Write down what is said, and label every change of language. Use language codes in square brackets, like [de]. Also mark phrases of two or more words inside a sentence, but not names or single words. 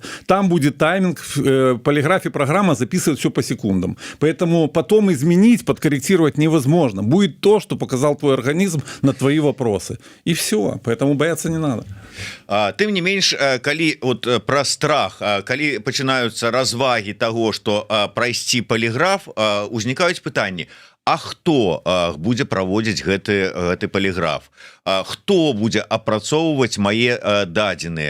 [ru] Там будет тайминг, в полиграфе программа записывает все по секундам. Поэтому потом изменить, подкорректировать невозможно. Будет то, что показал твой организм на твои вопросы. И все. Поэтому бояться не надо. [be] Тым не менш, калі пра страх, калі пачынаюцца развагі таго, што прайсці поліграф, узнікаюць пытанні: а хто будзе праводзіць гэты поліграф? Хто будзе апрацоўваць мае дадзеныя?